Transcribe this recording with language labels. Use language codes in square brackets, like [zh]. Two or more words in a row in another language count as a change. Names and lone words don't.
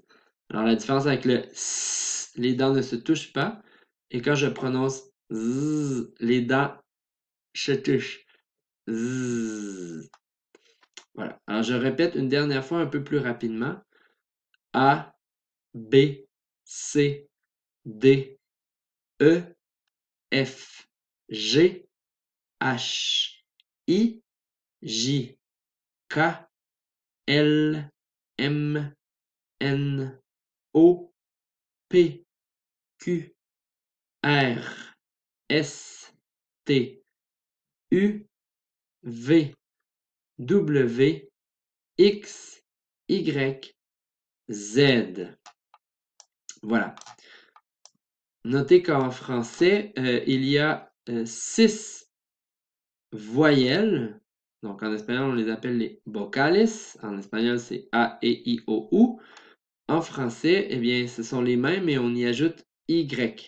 [fr] Alors, la différence avec le S, les dents ne se touchent pas. Et quand je prononce Z, les dents se touchent. Z. Voilà. Alors, je répète une dernière fois un peu plus rapidement. A, B, C, D, E, F, G, H, I, J, K, L, M, N, O, P, Q, R, S, T, U, V, W, X, Y, Z. Voilà. Notez qu'en français, il y a 6 voyelles. Donc en espagnol, on les appelle les vocales. En espagnol, c'est A, [es] E, I, O, U. [fr] En français, eh bien, ce sont les mêmes, mais on y ajoute Y.